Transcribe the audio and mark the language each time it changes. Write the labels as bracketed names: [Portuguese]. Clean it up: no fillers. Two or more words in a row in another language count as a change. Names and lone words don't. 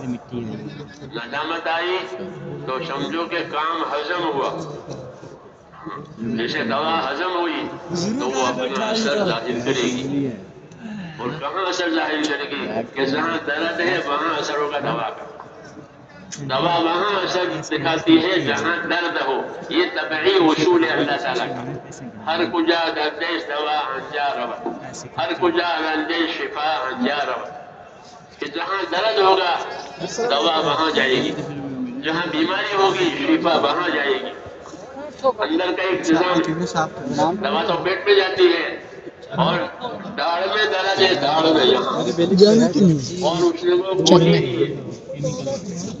[Urdu] ندامت آئی تو سمجھو کہ کام ہضم ہوا، جیسے دوا ہضم ہوئی تو وہ اپنا اثر ظاہر کرے گی، اور کہاں اثر ظاہر کرے گی کہ جہاں درد ہے وہاں اثر ہوگا دوا کا، دوا وہاں اثر دکھاتی ہے جہاں درد ہو۔ یہ طبعی اصول ہے اللہ تعالیٰ کا، [Persian] ہر کجا دردش دوا انجا رود، ہر کجا رنجش شفا انجا رود، [Urdu] کہ جہاں درد ہوگا دوا وہاں جائے گی، جہاں بیماری ہوگی شفا وہاں جائے گی۔ اندر کا ایک نظام، دوا تو پیٹ میں جاتی ہے، اور داڑھ میں درد ہے، داڑھ میں یہاں، اور اس نے وہ گولی دی ہے۔